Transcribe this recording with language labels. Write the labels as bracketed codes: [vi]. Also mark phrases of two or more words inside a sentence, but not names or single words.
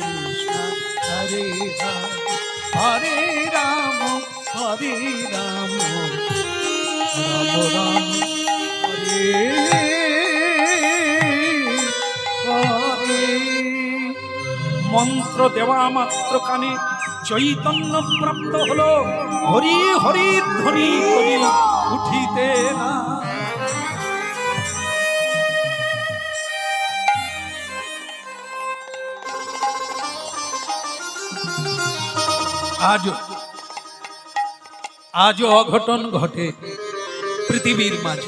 [sa] Krishna, Hare Hare, Hare Rama, Hare Rama, Rama Rama, Hare Hare। [bn] মন্ত্র দেওয়া মাত্র কানে চৈতন্য প্রাপ্ত হলো, হরি হরি ধ্বনি করি উঠিতে না। আজও অঘটন ঘটে পৃথিবীর মাঝে।